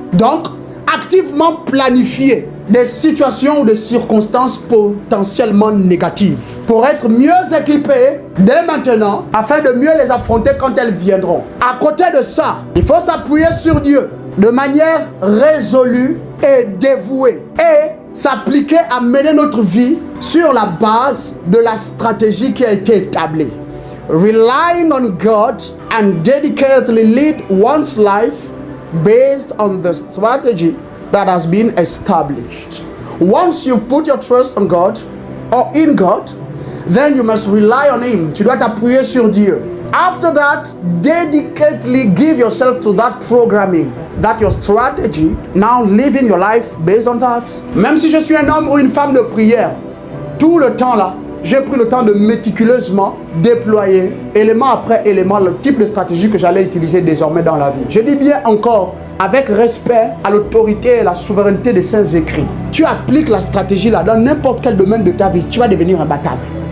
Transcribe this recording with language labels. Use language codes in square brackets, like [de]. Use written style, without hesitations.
[fr] Donc, activement planifier des situations ou des circonstances potentiellement négatives pour être mieux équipé dès maintenant afin de mieux les affronter quand elles viendront. À côté de ça, il faut s'appuyer sur Dieu de manière résolue et dévouée et s'appliquer à mener notre vie sur la base de la stratégie qui a été établie. [en] Relying on God and dedicatedly lead one's life based on the strategy that has been established. Once you've put your trust on God or in God, then you must rely on Him. [fr] Tu dois t'appuyer sur Dieu. [en] After that, dedicatedly give yourself to that programming, that your strategy, now living your life based on that. [fr] Même si je suis un homme ou une femme de prière, tout le temps là, j'ai pris le temps de méticuleusement déployer, élément après élément, le type de stratégie que j'allais utiliser désormais dans la vie. Je dis bien encore, avec respect à l'autorité et la souveraineté des saints écrits. Tu appliques la stratégie là dans n'importe quel domaine de ta vie, tu vas devenir imbattable.